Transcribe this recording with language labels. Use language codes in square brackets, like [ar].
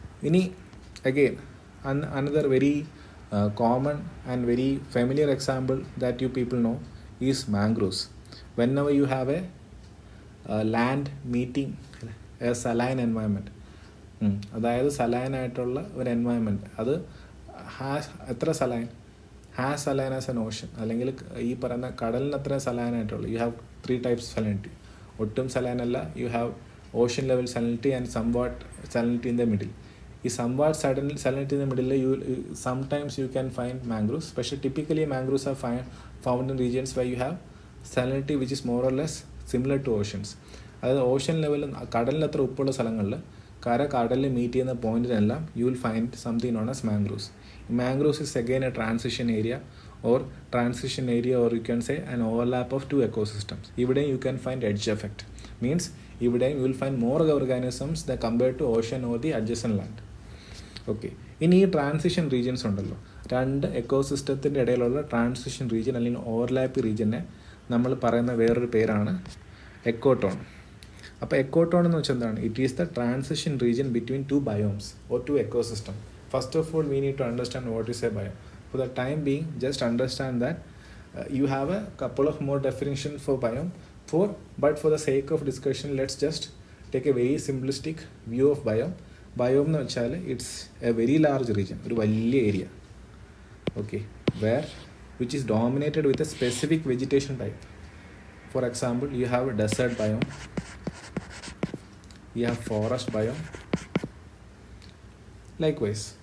[en] ഇനി again another very common and very familiar example that you people know is mangroves. Whenever you have a land meeting a saline environment, [ml] അതായത് saline ആയിട്ടുള്ള ഒരു environment, അത് എത്ര saline [en] as an ocean, [ml] അല്ലെങ്കിൽ ഈ പറയുന്ന കടലിന് എത്ര സലൈൻ ആയിട്ടുള്ളൂ. [en] You have 3 types salinity. [ml] ഒട്ടും സലൈൻ അല്ല, [en] You have ocean level salinity and somewhat salinity in the middle. ഈ somewhat salinity in the middle sometimes you can find mangroves. Especially typically mangroves are found in regions where you have salinity which is more or less similar to oceans. [ml] അതായത് Ocean ലെവലിൽ കടലിലത്ര ഉപ്പുള്ള സ്ഥലങ്ങളിൽ കടലിൽ meet ചെയ്യുന്ന പോയിന്റിനെല്ലാം [en] you will find something known as mangroves. Mangroves is again a transition area or you can say an overlap of 2 ecosystems. ഇവിടെ you can find edge effect. Means ഇവിടെ you will find more organisms that compared to ocean or the adjacent land. [ml] Okay, ഇനി ഈ transition regions ഉണ്ടല്ലോ, 2 എക്കോസിസ്റ്റത്തിൻ്റെ ഇടയിലുള്ള transition region അല്ലെങ്കിൽ overlap റീജിയനെ നമ്മൾ പറയുന്ന വേറൊരു പേരാണ് എക്കോട്ടോൺ. അപ്പോൾ എക്കോട്ടോൺ എന്ന് വെച്ചാൽ എന്താണ്? [en] It is the transition region between 2 biomes or 2 ecosystem. First of all, we need to understand what is a biome. For the time being, just understand that you have a couple of more definitions for biome. But for the sake of discussion, let's just take a very simplistic view of biome. [ml] Biome എന്ന് വെച്ചാൽ [en] it's a very large region, [ml] ഒരു വലിയ area, okay, [en] Where which is dominated with a specific vegetation type. For example, you have desert biome, you have forest biome, likewise.